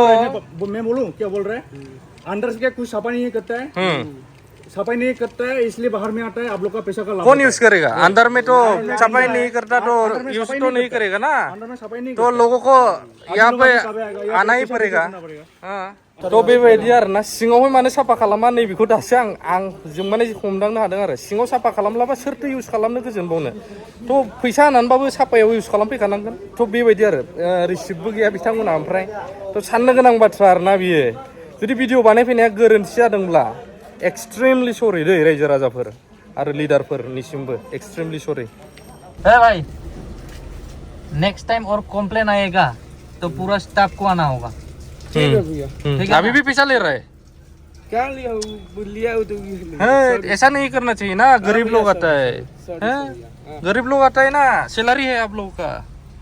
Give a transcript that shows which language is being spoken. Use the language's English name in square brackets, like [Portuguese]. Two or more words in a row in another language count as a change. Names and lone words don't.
[Hindi] मैं बोलूं क्या बोल रहे हैं अंदर से क्या कुछ सफाई नहीं करता है सफाई नहीं करता है इसलिए बाहर में आता है आप लोग का पैसा का लाभ कौन यूज करेगा अंदर में तो सफाई नहीं करता तो यूज तो नहीं करेगा ना अंदर में सफाई नहीं तो लोगों को यहाँ पे आना ही पड़ेगा [Bodo] थ' बेबायदि आरोना सिङावहाय मानो साफा खालामा नैबेखौ दासो आं जों माने हमदांनो हादों आरो सिङाव साफा खालामब्लाबा सोरथो इउज खालामनो गोजोनबावनो थ' फैसा होनानैबाबो साफायाव इउज खालामफैखानांगोन थ' बेबायदि आरो रिसिप्टबो गैया बिथांमोनहा ओमफ्राय थ' साननो गोनां बाथ्रा आरोना बियो जुदि भिडिअ बानायफैनाया गोरोन्थि जादोंब्ला [English] extremely sorry [Bodo] दै रायजो राजाफोर आरो लिडारफोरनिसिमबो [English] extremely sorry [Hindi] हे भाई नेक्स्ट टाइम और कॉम्प्लेन आएगा तो पूरा स्टाफ को आना होगा। ठीक है भैया। ठीक है अभी भी पैसा ले रहा है। क्या लिया लिया तो हाँ, ऐसा नहीं करना चाहिए ना, गरीब लोग आता है, हैं? गरीब लोग आता है ना, सैलरी है आप लोगों का।